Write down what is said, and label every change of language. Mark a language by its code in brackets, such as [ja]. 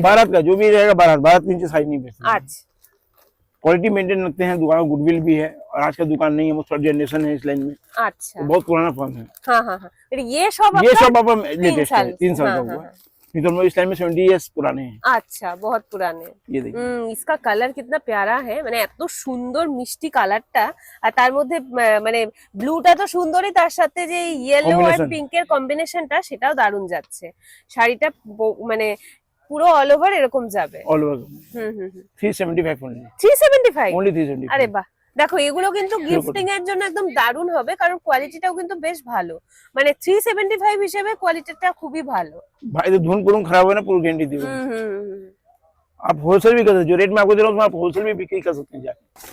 [hi] बारात का जो भी रहेगा बारात नीचे साड़ी नहीं बेचते। अच्छा, क्वालिटी मेंटेन रखते हैं, दुकान गुडविल भी है और आज का दुकान नहीं है, वो 3rd जनरेशन है इस लाइन में। अच्छा, तो बहुत पुराना फर्म है। हाँ। ये शॉप आप लेटेस्ट है, 3 साल का हुआ है। नहीं तो इस टाइम में 70 इयर्स पुराने हैं। अच्छा, बहुत पुराने। ये देखिए इसका कलर कितना प्यारा है, [bn] মানে এত সুন্দর মিষ্টি কালারটা। আর তার মধ্যে মানে ব্লুটা তো সুন্দরই, তার সাথে যে ইয়েলো আর পিঙ্কের কম্বিনেশনটা সেটাও দারুণ যাচ্ছে। শাড়িটা মানে পুরো অল ওভার এরকম যাবে। All over 375 only। 375 only 375। আরে বাহ। দেখো এগুলো কিন্তু গিফটিং এর জন্য একদম দারুণ হবে, কারণ কোয়ালিটিটাও কিন্তু বেশ ভালো। মানে 375 হিসেবে কোয়ালিটিটা খুবই ভালো। [hi] भाई तो धुन पुरुन खराब है ना, पूरी गारंटी दी हुई। आप होलसेल भी कर सकते, जो रेट में आपको दे रहा हूँ आप होलसेल भी बिक्री कर सकते हैं जाके।